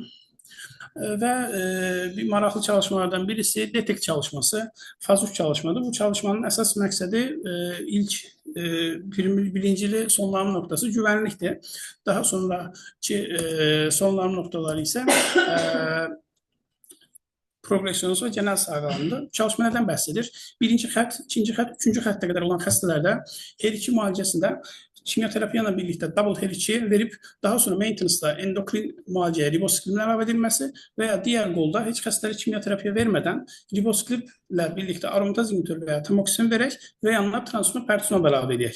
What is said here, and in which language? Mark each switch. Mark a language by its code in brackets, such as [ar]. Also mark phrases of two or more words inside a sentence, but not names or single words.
[tr] Ve bir maraqlı çalışmalardan birisi DETEK çalışması, faz 3 çalışmadır. Bu çalışmanın əsas məqsədi ilk birincili sonlanma noktası güvenliktir. Daha sonraki sonlanma noktaları ise progressionuz və genel sağlamlığı. [az] Çalışma nədən bəhs edir? Birinci xətt, ikinci xətt, üçüncü xəttə qədər olan xəstələrdə HER2 müalicəsində kimyoterapiya ilə birlikdə double HER2 verib, daha sonra maintenance-da endokrin müalicəyə ribosklimin əlavə edilməsi və ya digər qolda heç xəstələrə kimyoterapiya vermədən ribosklimlə birlikdə aromataz inhibitor və ya tamoksin verək və yanına transfer pertuzumab əlavə edək.